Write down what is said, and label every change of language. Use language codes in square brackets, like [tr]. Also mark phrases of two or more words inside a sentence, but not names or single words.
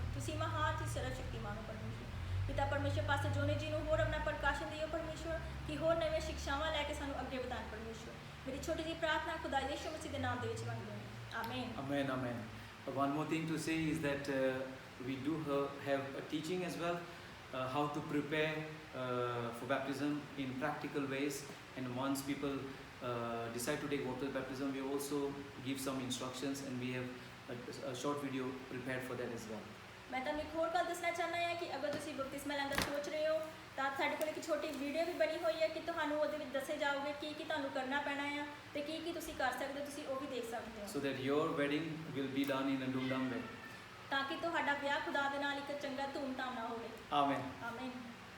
[pa] ਤੁਸੀਂ ਮਹਾਨ, ਤੁਸੀਂ ਸਰਵਸ਼ਕਤੀਮਾਨ ਹੋ ਪਰਮੇਸ਼ਵਰ। ਪਿਤਾ ਪਰਮੇਸ਼ਵਰ ਪਾਸੇ ਜੋਨੀ ਜੀ ਨੂੰ ਹੋਰ ਆਪਣਾ ਪ੍ਰਕਾਸ਼ਨ ਦਿਓ ਪਰਮੇਸ਼ਵਰ, ਕਿ ਹੋਰ ਨਵੇਂ ਸਿੱਖਿਆਵਾਂ ਲੈ ਕੇ ਸਾਨੂੰ ਅੱਗੇ ਵਧਾਉਣ ਪਰਮੇਸ਼ਵਰ। ਮੇਰੀ ਛੋਟੀ ਜਿਹੀ ਪ੍ਰਾਰਥਨਾ ਖੁਦਾ ਯਿਸੂ ਮਸੀਹ ਦੇ ਨਾਮ ਦੇ ਵਿੱਚ ਮੰਗਦੇ ਹਾਂ, ਆਮੀਨ। [en] Amen, amen. One more thing to say is that we do have a teaching as well, how to prepare for baptism in practical ways. And once people decide to take water baptism, we also give some instructions, and we have a short video prepared for that as well. [pa] ਮੈਂ ਤੁਹਾਨੂੰ ਇੱਕ ਹੋਰ ਗੱਲ ਦੱਸਣਾ ਚਾਹੁੰਦਾ ਹਾਂ ਕਿ ਅਗਰ ਤੁਸੀਂ ਬਪਤਿਸਮਾ ਲੈਣ ਦਾ ਸੋਚ ਰਹੇ ਹੋ ਤਾਂ ਸਾਡੇ ਕੋਲ ਇੱਕ ਛੋਟੀ ਵੀਡੀਓ ਵੀ ਬਣੀ ਹੋਈ ਹੈ ਕਿ ਤੁਹਾਨੂੰ ਉਹਦੇ ਵਿੱਚ ਦੱਸੇ ਜਾਓਗੇ ਕੀ ਤੁਹਾਨੂੰ ਕਰਨਾ ਪੈਣਾ ਆ ਤੇ ਕੀ ਤੁਸੀਂ ਕਰ ਸਕਦੇ ਹੋ, ਤੁਸੀਂ ਉਹ ਵੀ ਦੇਖ ਸਕਦੇ ਹੋ। [en] So that your wedding will be done in a dhumdham way. [pa] ਤਾਂ ਕਿ ਤੁਹਾਡਾ ਵਿਆਹ ਖੁਦਾ ਦੇ ਨਾਲ ਇੱਕ ਚੰਗਾ ਧੂਮਧਾਮ ਨਾਲ ਹੋਵੇ। [en] Amen. [pa] ਆਮੀਨ।